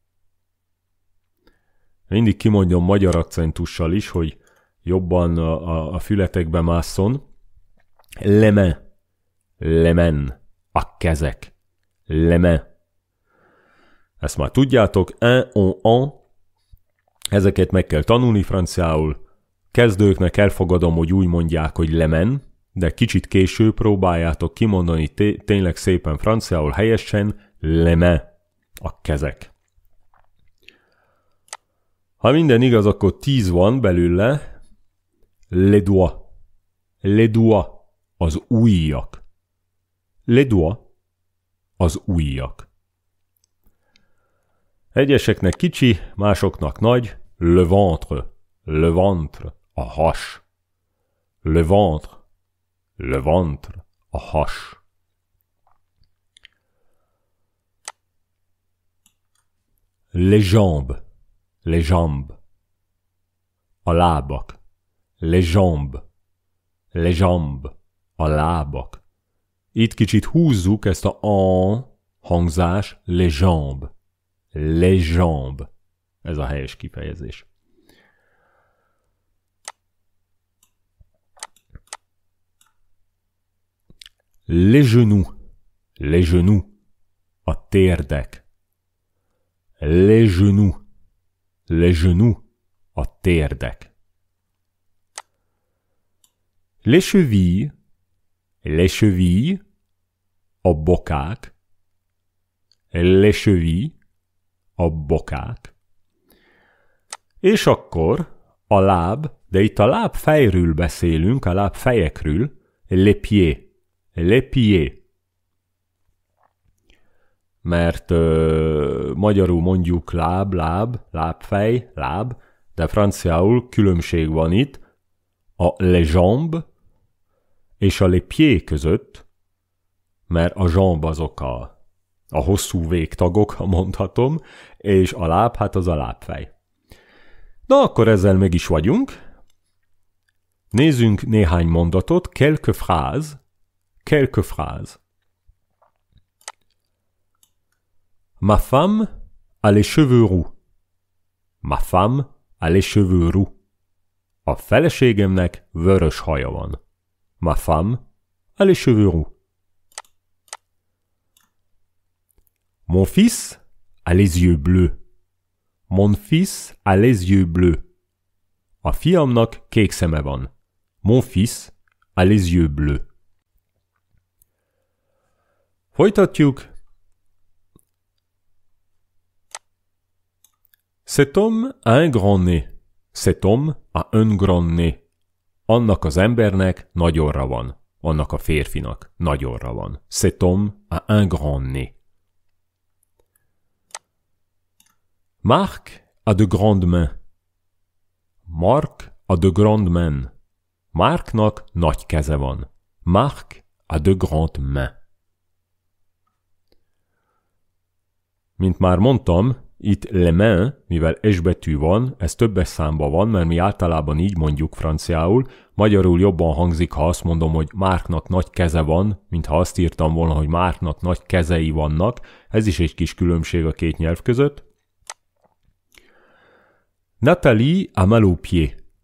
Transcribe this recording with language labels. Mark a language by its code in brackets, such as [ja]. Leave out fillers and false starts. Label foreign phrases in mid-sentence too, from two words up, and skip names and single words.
[hu] Mindig kimondjam magyar akcentussal is, hogy jobban a fületekbe másszon. [fr] Les mains. Les mains. [hu] A kezek. [fr] Les mains. [hu] Ezt már tudjátok. Un. Ezeket meg kell tanulni franciául. Kezdőknek elfogadom, hogy úgy mondják, hogy [fr] les mains, [hu] de kicsit később próbáljátok kimondani tényleg szépen franciául helyesen, [fr] les mains, [hu] a kezek. Ha minden igaz, akkor 10 van belőle, [fr] les doigts, les doigts, [hu] az ujjak. [fr] Les doigts, [hu] az ujjak. Egyeseknek kicsi, másoknak nagy, [fr] le ventre, le ventre, [hu] a has. [fr] Le ventre, le ventre, [hu] a has. [fr] Les jambes, les jambes, [hu] a lábak. [fr] Les jambes, les jambes, [hu] a lábak. Itt kicsit húzzuk ezt a an hangzás, [fr] les jambes, les jambes. [hu] Ez a helyes kifejezés. [fr] Les genoux, [hu] a térdek. [fr] Les genoux, [hu] a térdek. [fr] Les chevilles, [hu] a bokák. [fr] Les chevilles, [hu] a bokák. És akkor a láb, de itt a lábfejről beszélünk, a lábfejekről, [fr] les pieds. Les pieds. [hu] Mert magyarul mondjuk lábfej, láb, de franciául különbség van itt a [fr] les jambes [hu] és a [fr] les pieds [hu] között, mert a jambe azok a hosszú végtagok, ha mondhatom, és a láb, hát az a lábfej. Na, akkor ezzel meg is vagyunk. Nézzünk néhány mondatot, [fr] quelques phrases. Ma femme a les cheveux roux. Ma femme a les cheveux roux. [hu] A feleségemnek vörös haja van. [fr] Ma femme a les cheveux roux. Mon fils a les yeux bleus. Mon fils a les yeux bleus. [hu] A fiamnak kék szeme van. [fr] Mon fils a les yeux bleus. [hu] Folytatjuk. [fr] Cet homme a un grand nez. Cet homme a un grand nez. [hu] Annak az embernek nagy orra van. Annak a férfinak nagy orra van. [fr] Cet homme a un grand nez. Marc a de grandes mains. Marc a de grandes mains. [hu] Marknak nagy keze van. [fr] Marc a de grandes mains. [hu] Mint már mondtam, itt [fr] les mains, [hu] mivel S betű van, ez többes számban van, mert mi általában így mondjuk franciául. Magyarul jobban hangzik, ha azt mondom, hogy Marknak nagy keze van, mint ha azt írtam volna, hogy Marknak nagy kezei vannak. Ez is egy kis különbség a két nyelv között. [fr] Nathalie a mal aux pieds.